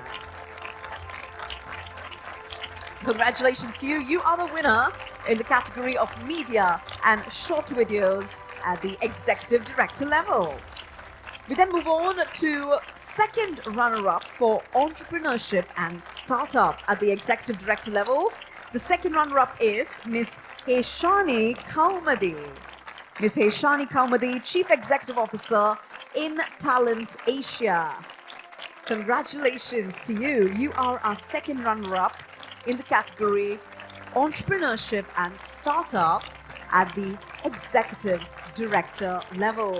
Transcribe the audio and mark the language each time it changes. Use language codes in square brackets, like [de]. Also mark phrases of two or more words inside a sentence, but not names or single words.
[en] Congratulations to you. You are the winner in the category of media and short videos at the executive director level. We then move on to second runner-up for entrepreneurship and startup at the executive director level. The second runner-up is Ms. Heshani Kaumadi. Ms. Heshani Kaumadi, Chief Executive Officer in Talent Asia. Congratulations to you. You are our second runner-up in the category entrepreneurship and startup at the executive director level.